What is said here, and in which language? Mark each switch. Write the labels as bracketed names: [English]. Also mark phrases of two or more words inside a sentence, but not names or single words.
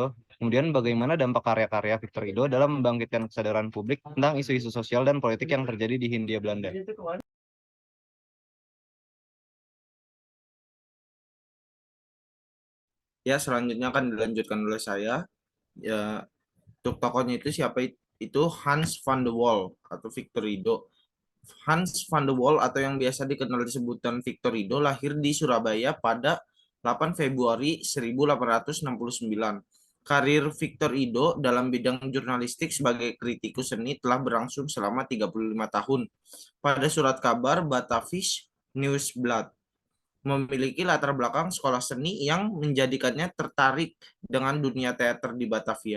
[Indonesian] Kemudian bagaimana dampak karya-karya Victor Hugo dalam membangkitkan kesadaran publik tentang isu-isu sosial dan politik yang terjadi di Hindia Belanda? Ya, selanjutnya akan dilanjutkan oleh saya. Ya, untuk tokohnya itu siapa? Itu Hans van de Waal atau Victor Hugo. Hans van de Waal atau yang biasa dikenal disebutan Victor Hugo lahir di Surabaya pada 8 Februari 1869. Karir Victor Hugo dalam bidang jurnalistik sebagai kritikus seni telah berlangsung selama 35 tahun. Pada surat kabar Batavisch Nieuwsblad memiliki latar belakang sekolah seni yang menjadikannya tertarik dengan dunia teater di Batavia.